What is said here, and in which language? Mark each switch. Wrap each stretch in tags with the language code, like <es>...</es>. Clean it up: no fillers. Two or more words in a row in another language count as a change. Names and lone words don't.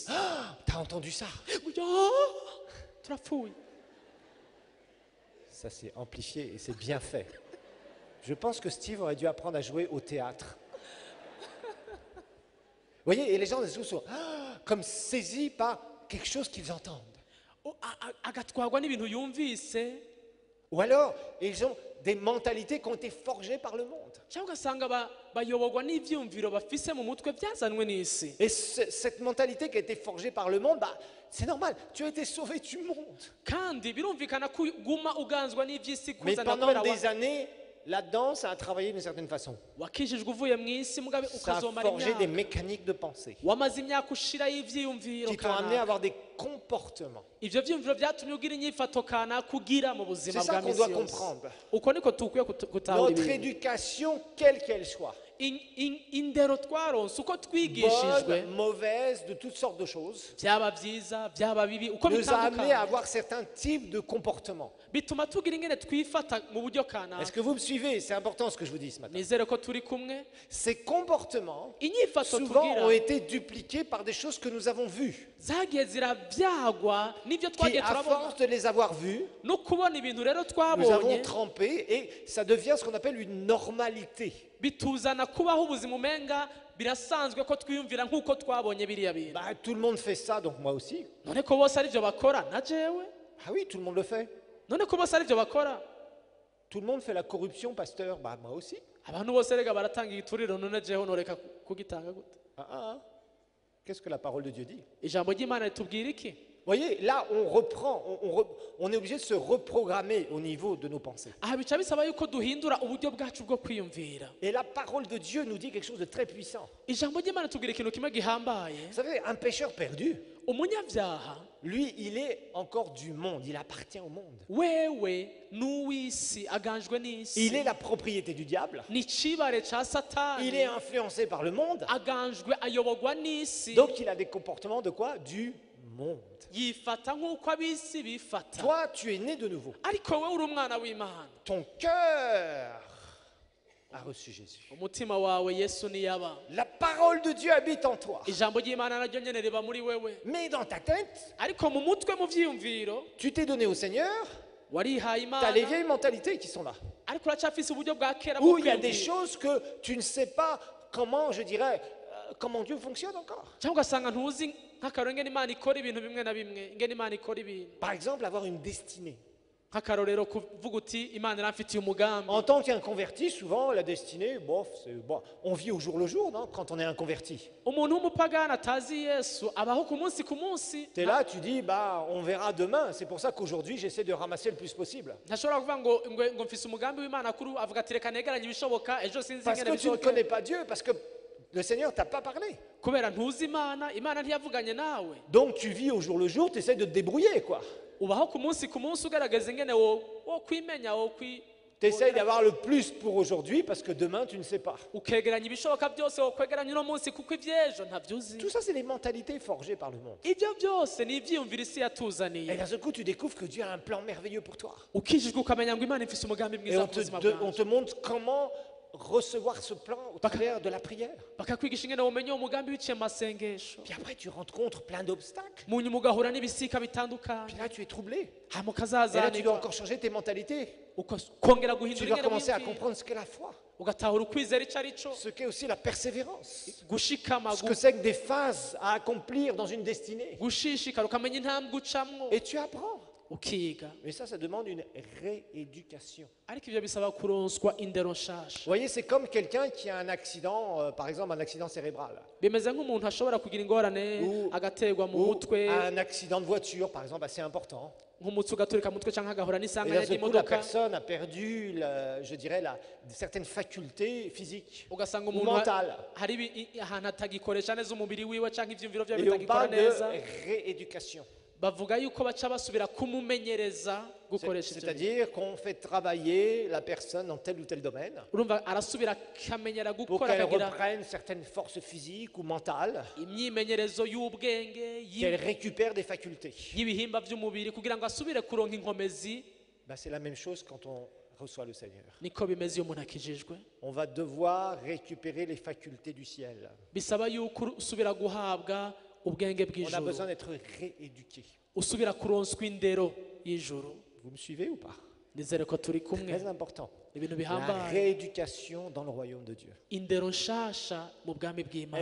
<fr>Ah, t'as entendu ça?</fr> <rn>Turapfuye.</rn> <fr>Ça, c'est amplifié et c'est bien fait. Je pense que Steve aurait dû apprendre à jouer au théâtre. Vous voyez, et les gens sont comme saisis par quelque chose qu'ils entendent.</fr> <rn>Agatwarwa n'ibintu yumvise,</rn> <fr>Ou alors, ils ont des mentalités qui ont été forgées par le monde.</fr> <rn>cyangwa ugasanga bayoborwa n'ivyumviro bafise mu mutwe byazanwe n'isi.</rn> <fr>Et cette mentalité qui a été forgée par le monde, bah, c'est normal, tu as été sauvé du monde.</fr> <rn>Kandi birumvikana ko guma uganzwa n'ivy'isi</rn> <fr>Mais</fr> <rn>kuzana</rn> <fr>pendant</fr> <rn>kubera</rn> <fr>des années, là-dedans, ça a travaillé d'une certaine façon.</fr> <rn>wakijijwe uvuye mu isi mugabe</rn> <fr>Ça a</fr> <rn>ukazomara</rn> <fr>forgé des</fr> <rn>imyaka,</rn> <fr>mécaniques de pensée</fr> <rn>wamaze imyaka ushiraho ivyiyumviro</rn> <fr>qui t'ont amené à</fr> <rn>kanaka.</rn> <fr>avoir des comportements.</fr> <rn>Ivyo vyiyumviro vyatumye ugira inyifato kanaka ugira mu buzima</rn> <fr>C'est ça</fr> <rn>bwa</rn> <fr>qu'on</fr> <rn>misi</rn> <fr>doit</fr> <rn>yose.</rn> <fr>comprendre.</fr> <rn>Uko niko tukwiye gutahura</rn> <fr>Notre</fr> <rn>ibintu.</rn> <fr>éducation, quelle qu'elle soit,</fr> <rn>Indero twaronse uko twigishijwe,</rn> <fr>bonne, mauvaise, de toutes sortes de choses,</fr> <rn>byaba vyiza byaba bibi uko</rn> <fr>nous a amené à</fr> <rn>bitandukanye,</rn> <fr>avoir certains types de comportements.</fr> <rn>bituma tugira ingene twifata mu buryo</rn> <fr>Est-ce</fr> <rn>kanaka.</rn> <fr>que vous me suivez? C'est important ce que je vous dis ce matin.</fr> <rn>Nizere ko turi kumwe.</rn> <fr>Ces comportements,</fr> <rn>Inyifato</rn> <fr>souvent,</fr> <rn>tugira</rn> <fr>ont été dupliqués par des choses que nous avons vues,</fr> <rn>zagiye ziravyagwa n'ivyo</rn> <fr>qui,</fr> <rn>twagiye</rn> <fr>à</fr> <rn>turabona,</rn> <fr>force de les avoir vues,</fr> <rn>no kubona ibintu rero</rn> <fr>nous avons</fr> <rn>twabonye</rn> <fr>trempé et ça devient ce qu'on appelle une normalité.</fr> <rn>bituzana kubaho ubuzima umenga birasanzwe ko twiyumvira nk'uko twabonye biriya bintu.</rn> <fr>Bah, tout le monde fait ça, donc moi aussi.</fr> <rn>None ko bose arivyo bakora na jewe,</rn> <fr>Ah oui, tout le monde le fait.</fr> <rn>none ko bose arivyo bakora,</rn> <fr>Tout le monde fait la corruption, pasteur. Bah, moi aussi.</fr> <rn>abantu bose rega baratanga igituriro, none jewe noreka kugitanga gute? Ah, ah, ah.</rn> <fr>Qu'est-ce que la parole de Dieu dit?</fr> <rn>Ijambo ry'Imana ritubwira iki?</rn> <fr>Vous voyez, là, on reprend, on est obligé de se reprogrammer au niveau de nos pensées.</fr> <rn>Aha bica bisaba yuko duhindura uburyo bwacu bwo kwiyumvira.</rn> <fr>Et la parole de Dieu nous dit quelque chose de très puissant.</fr> <rn>Ijambo ry'Imana ritubwira ikintu kimwe gihambaye.</rn> <fr>Vous savez, un pécheur perdu,</fr> <rn>Umunyabyaha</rn> <fr>lui, il est encore du monde, il appartient au monde.</fr> <rn>wewe n'uw'isi aganjwe n'isi,</rn> <fr>Il est la propriété du diable,</fr> <rn>ni icibare ca</rn> <fr>il est</fr> <rn>satani,</rn> <fr>influencé par le monde,</fr> <rn>aganjwe ayoborwa n'isi,</rn> <fr>donc il a des comportements de quoi? Du monde.</fr> <rn>yifata nk'uko ab'isi bifata.</rn> <fr>Toi, tu es né de nouveau.</fr> <rn>Ariko wowe uri umwana w'Imana,</rn> <fr>Ton cœur a reçu Jésus.</fr> <rn>umutima wawe Yesu niyaba,</rn> <fr>La parole de Dieu habite en toi.</fr> <rn>ijambo ry'Imana naryo nyene riba muri wewe.</rn> <fr>Mais dans ta tête,</fr> <rn>Ariko mu mutwe mu vyiyumviro</rn> <fr>tu t'es donné au Seigneur,</fr> <rn>warihaye</rn> <fr>tu as les</fr> <rn>Imana,</rn> <fr>vieilles mentalités qui sont là.</fr> <rn>ariko uracyafise uburyo bwa kera</rn> <fr>Où</fr> <rn>bwo</rn> <fr>il y a des</fr> <rn>kwiyumvira.</rn> <fr>choses que tu ne sais pas comment, je dirais, comment Dieu fonctionne encore.</fr> <rn>Cyangwa ugasanga ntuzi nk'akarero ingene Imana ikora ibintu bimwe na bimwe, ingene Imana ikora ibintu.</rn> <fr>Par exemple, avoir une destinée.</fr> <rn>nk'akarorero kuvuga uti imana iramfitiye umugambi.</rn> <fr>En tant qu'inconverti, souvent la destinée, bof, bon, on vit au jour le jour, non, quand on est inconverti.</fr> <rn>Umuntu w'umupagani atazi Yesu abaho ku munsi ku munsi.</rn> <fr>Tu es là, tu dis, bah, on verra demain. C'est pour ça qu'aujourd'hui, j'essaie de ramasser le plus possible.</fr> <rn>ntashobora kuvuga ngo mfise umugambi w'imana kuri ubu, avuga ati reka negeranye ibishoboka ejo sinzi</rn> <fr>Parce</fr> <rn>ingene</rn> <fr>que tu ne</fr> <rn>bishoboke.</rn> <fr>connais pas Dieu, parce que le Seigneur t'a pas parlé.</fr> <rn>kubera ntuzi imana ntiyavuganye nawe.</rn> <fr>Donc tu vis au jour le jour, tu essaies de te débrouiller, quoi.</fr> <rn>ubaho ku munsi ugaragaza ingene wo kwimenya</rn> <fr>Tu essaies d'avoir le plus pour aujourd'hui, parce que demain, tu ne sais pas.</fr> <rn>ukegeranya ibishoboka byose wo kwegeranya uno munsi kuko iby'ejo ntabyuzi.</rn> <fr>Tout ça, c'est des mentalités forgées par le monde.</fr> <rn>ibyo byose ni ibyiyumviro isi</rn> <fr>Et</fr> <rn>yatuzaniye.</rn> <fr>d'un seul coup, tu découvres que Dieu a un plan merveilleux pour toi.</fr> <rn>ukijijwe ukamenya ngo imana ifise umugambi</rn> <fr>Et</fr> <rn>mwiza</rn> <fr>on</fr> <rn>ku buzima</rn> <fr>on</fr> <rn>bwawe.</rn> <fr>te montre comment recevoir ce plan au travers de la prière.</fr> <rn>bakakwigisha ingene womenye uwo mugambi biciye mu masengesho.</rn> <fr>Puis après, tu rencontres plein d'obstacles.</fr> <rn>mu nyuma ugahura n'ibisika bitandukanye.</rn> <fr>Puis là, tu es troublé.</fr> <rn>hama</rn> <fr>Et là, tu dois</fr> <rn>ukazazanirwa</rn> <fr>encore changer tes mentalités.</fr> <rn>kongera</rn> <fr>Tu</fr> <rn>guhindura</rn> <fr>dois</fr> <rn>ingene</rn> <fr>commencer à</fr> <rn>wiyumvira.</rn> <fr>comprendre ce qu'est la foi,</fr> <rn>ugatahura ukwizera icyo ari cyo,</rn> <fr>ce qu'est aussi la persévérance,</fr> <rn>gushikama,</rn> <fr>ce que c'est que des phases à accomplir dans une destinée.</fr> <rn>gushishikara, ukamenya intambwe ucamwo,</rn> <fr>Et tu apprends.</fr> <rn>ukiga.</rn> <fr>Mais ça demande une rééducation.</fr> <rn>ariko ibyo bisaba kuronswa indero</rn> <fr>Vous</fr> <rn>nshasha.</rn> <fr>voyez, c'est comme quelqu'un qui a un accident, par exemple un accident cérébral,</fr> <rn>bimeze nk'umuntu ashobora kugira ingorane</rn> <fr>Ou-</fr> <rn>agaterwa mu</rn> <fr>ou</fr> <rn>mutwe,</rn> <fr>un accident de voiture, par exemple, assez important.</fr> <rn>nk'umutsi ugaturika mu mutwe cyangwa agahura</rn> <fr>Et</fr> <rn>n'isanganya</rn> <fr>d'un seul coup, la</fr> <rn>ry'imodoka,</rn> <fr>personne a perdu, je dirais, certaines facultés physiques</fr> <rn>ugasanga</rn> <fr>ou</fr> <rn>umuntu</rn> <fr>mentales.</fr> <rn>hari ahantu atagikoresha neza umubiri wiwe cyangwa ibyumviro bye</rn> <fr>Et on</fr> <rn>bitagikora</rn> <fr>parle</fr> <rn>neza.</rn> <fr>de rééducation.</fr> <rn>bavuga yuko baca basubira kumumenyereza gukoresha ibyo bintu.</rn> <fr>C'est-à-dire qu'on fait travailler la personne dans tel ou tel domaine</fr> <rn>urumva arasubira akamenyera</rn> <fr>pour</fr> <rn>gukora,</rn> <fr>qu'elle</fr> <rn>akagira</rn> <fr>reprenne certaines forces physiques ou mentales,</fr> <rn>imyimenyerezo y'ubwenge</rn> <fr>qu'elle récupère des facultés.</fr> <rn>y'ibihimba by'umubiri kugira ngo asubire kuronka inkomezi.</rn> <fr>Ben, c'est la même chose quand on reçoit le Seigneur.</fr> <rn>niko bimeze iyo umuntu akijijwe,</rn> <fr>On va devoir récupérer les facultés du ciel.</fr> <rn>bisaba yuko usubira guhabwa ubwenge</rn> <fr>On a</fr> <rn>bw'ijuru,</rn> <fr>besoin d'être rééduqué.</fr> <rn>usubira kuronswa indero y'ijuru.</rn> <fr>Vous me suivez ou pas?</fr> <rn>nizere ko turi kumwe.</rn> <fr>Très important.</fr> <rn>ibintu</rn> <fr>La</fr> <rn>bihambaye,</rn> <fr>rééducation dans le royaume de Dieu.</fr> <rn>indero nshasha mu bwami bw'Imana,</rn>